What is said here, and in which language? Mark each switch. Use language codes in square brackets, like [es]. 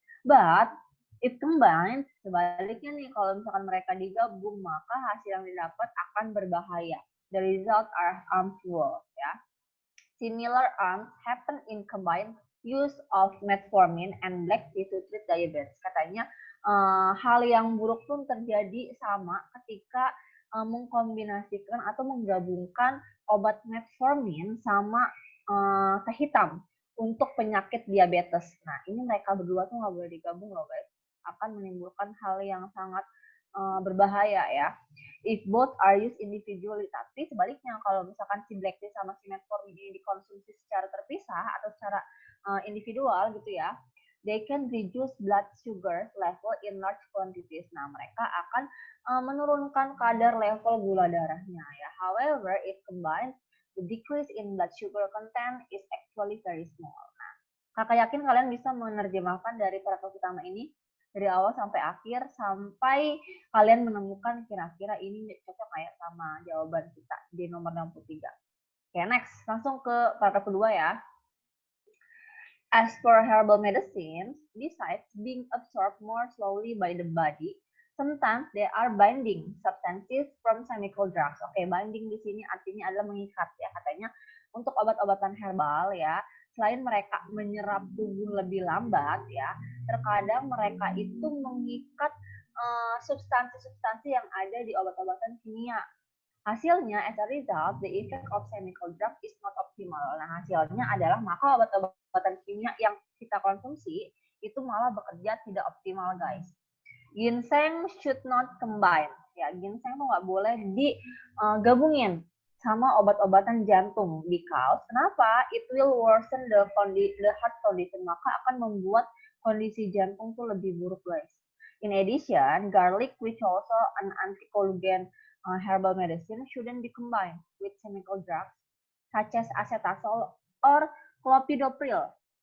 [en] But if combined, [id] sebaliknya nih kalau misalkan mereka digabung, maka hasil yang didapat akan berbahaya. [en] The result are harmful ya. Similar harms happen in combined use of metformin and black tea to treat diabetes. [id] Katanya hal yang buruk pun terjadi sama ketika mengkombinasikan atau menggabungkan obat metformin sama teh hitam untuk penyakit diabetes. Nah, ini mereka berdua tuh nggak boleh digabung loh guys. Akan menimbulkan hal yang sangat berbahaya ya. [en] If both are used individually, [id] tapi sebaliknya kalau misalkan si black tea sama si metformin ini dikonsumsi secara terpisah atau secara individual gitu ya, [en] they can reduce blood sugar level in large quantities. [id] Nah, mereka akan menurunkan kadar level gula darahnya ya. [en] However, if combined, the decrease in blood sugar content is actually very small. [id] Nah, kakak yakin kalian bisa menerjemahkan dari paragraf utama ini dari awal sampai akhir sampai kalian menemukan kira-kira ini cocok kayak sama jawaban kita di nomor 63. Oke, next. Langsung ke paragraf kedua ya. [en] As for herbal medicines, besides being absorbed more slowly by the body, sometimes they are binding substances from chemical drugs. [id] Oke, binding di sini artinya adalah mengikat ya. Katanya untuk obat-obatan herbal ya, selain mereka menyerap tubuh lebih lambat ya, terkadang mereka itu mengikat substansi-substansi yang ada di obat-obatan kimia. Hasilnya, [en] as a result, the effect of chemical drug is not optimal. [id] Nah, hasilnya adalah maka obat-obatan kimia yang kita konsumsi itu malah bekerja tidak optimal, guys. [en] Ginseng should not combine. [id] Ya, ginseng tuh nggak boleh digabungin sama obat-obatan jantung [en] because [id] kenapa? [en] It will worsen the heart condition, [id] maka akan membuat kondisi jantung tuh lebih buruk, guys. [en] In addition, garlic, which also an anticoagulant herbal medicine, shouldn't be combined with chemical drugs such as acetazole or clopidogrel.